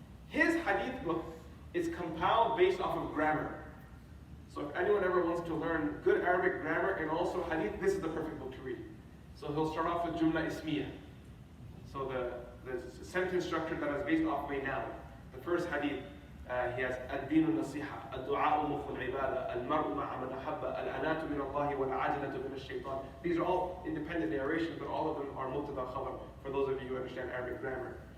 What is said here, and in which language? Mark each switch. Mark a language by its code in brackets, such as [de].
[en] His hadith book is compiled based off of grammar. So if anyone ever wants to learn good Arabic grammar and also hadith, this is the perfect book to read. So he'll start off with Jumla Ismiya. So the sentence structure that is based off of a noun. The first hadith, he has [ar] الدين النصيحة, الدعاء مخ العبادة, المرء مع من أحب, الأناة من الله والعجلة من الشيطان. [en] These are all independent narrations, but all of them are mubtada khabar, for those of you who understand Arabic grammar.